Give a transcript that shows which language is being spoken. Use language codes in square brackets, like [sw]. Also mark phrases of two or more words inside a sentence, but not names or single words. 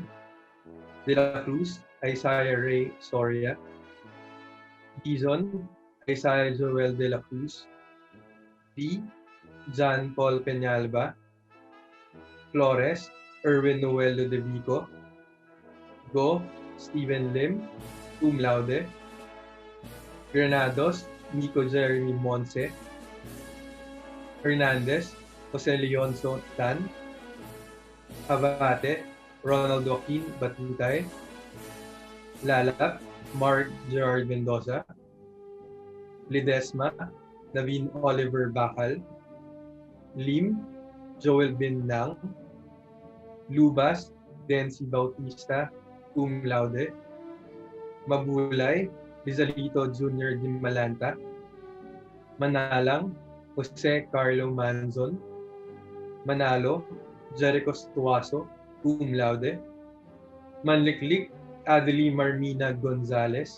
[en] De la Cruz, Isaiah Ray Soria. Dizon, Isaiah Joel de la Cruz. D. John Paul Peñalba. Flores, Erwin Noel de Vico. Go, Stephen Lim, [la] cum laude. [en] Granados, Nico Jeremy Monse. Hernandez, Jose Leonzo Tan. Abate, Ronald Joaquin Batutay. Lalap, Mark Gerard Mendoza. Lidesma, Naveen Oliver Bakal. Lim, Joel Bin Nang. Lubas, Dency Bautista, [la] cum laude. [en] Mabulay, Rizalito Jr. Dimalanta. Manalang, Jose Carlo Manzon. Manalo, Jericho Stuaso, [la] cum laude. [en] Manliklik, Adeli Marmina Gonzalez.